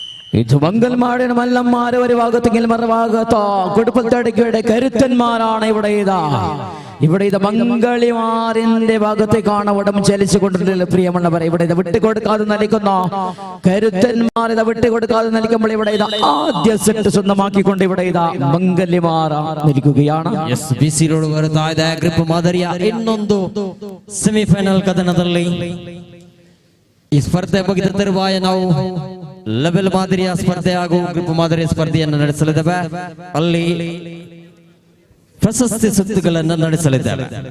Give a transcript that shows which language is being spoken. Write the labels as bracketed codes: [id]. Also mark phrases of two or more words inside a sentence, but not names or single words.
[ml] ഇത് മംഗൽമാടിന് മല്ലന്മാര് ഒരു ഭാഗത്തെങ്കിൽ മറുഭാഗത്തോ കുടുംബത്തടക്കിയുടെ കരുത്തന്മാരാണ് ഇവിടെ ഇത് മംഗളിമാറിന്റെ ഭാഗത്തേക്കാണ് ഉടം ചലിച്ചുകൊണ്ടിട്ടുള്ള പ്രിയമുള്ളവരെ. ഇവിടെ ഇത് വിട്ടുകൊടുക്കാതെ നൽകുന്ന കരുത്തന്മാർ ഇത് വിട്ടുകൊടുക്കാതെ നൽകുമ്പോൾ ഇവിടെ ഇത് ആദ്യ സെറ്റ് സ്വന്തമാക്കിക്കൊണ്ട് ഇവിടെ ഇതാ മംഗല്യമാർ ನಿಲ್ಕುകയാണ്. [kn] ಬಿಸಿ ರೋಡ್ ಬರ್ತಾ ಇದೆ. ಗ್ರಿಪ್ ಮಾದರಿಯ ಇನ್ನೊಂದು ಸೆಮಿಫೈನಲ್ ಕದನದಲ್ಲಿ ಈ ಸ್ಪರ್ಧೆ ಮುಗಿದ ತರುವಾಯ ನಾವು ಲೆವೆಲ್ ಮಾದರಿಯ ಸ್ಪರ್ಧೆ ಹಾಗೂ ಗ್ರಿಪ್ ಮಾದರಿಯ ಸ್ಪರ್ಧೆಯನ್ನು ನಡೆಸಲಿದ್ದೇವೆ. ಅಲ್ಲಿ ಪ್ರಶಸ್ತಿ ಸುತ್ತುಗಳನ್ನು ನಡೆಸಲಿದ್ದೇವೆ.